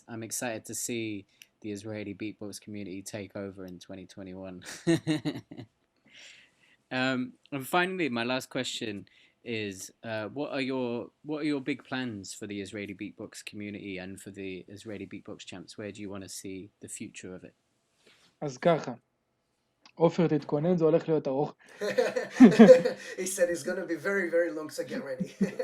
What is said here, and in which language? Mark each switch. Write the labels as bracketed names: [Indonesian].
[English] I'm excited to see the Israeli beatbox community take over in 2021. And finally, my last question is, what are your big plans for the Israeli beatbox community and for the Israeli beatbox champs? Where do you want to see the future of it? [Hebrew] אז ככה, עופר תתכונן, זה הולך להיות ארוך. [English] He said it's gonna be very very long, so get ready.